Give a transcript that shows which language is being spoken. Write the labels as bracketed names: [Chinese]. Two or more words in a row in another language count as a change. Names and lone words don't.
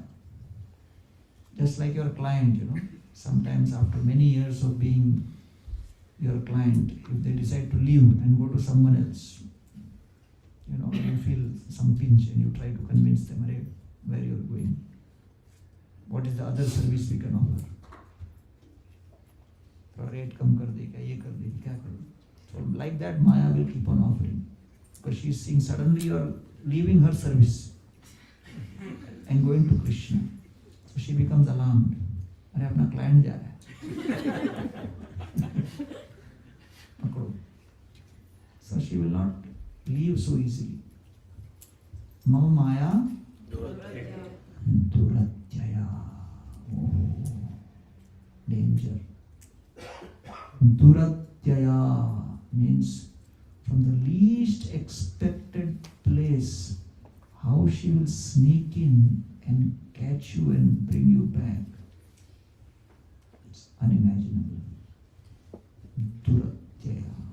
[English] Just like your client, sometimes after many years of being your client, if they decide to leave and go to someone else, you feel some pinch and you try to convince them, "Arey, where you are going? What is the other service we can offer? [Hindi] Rate कम कर देगा, ये कर देगा, क्या करो?" [English] So like that, Maya will keep on offering, because she is seeing suddenly you are leaving her service and going to Krishna. So she becomes alarmed. [Hindi] अरे अपना client जा रहा है. पकड़ो. [English] So she will not leave so easily. [Sanskrit] मम माया दुरत्यया. [English] Oh, danger. Duratyaya means from the least expected place, how she will sneak in and catch you and bring you back. It's unimaginable. Duratyaya.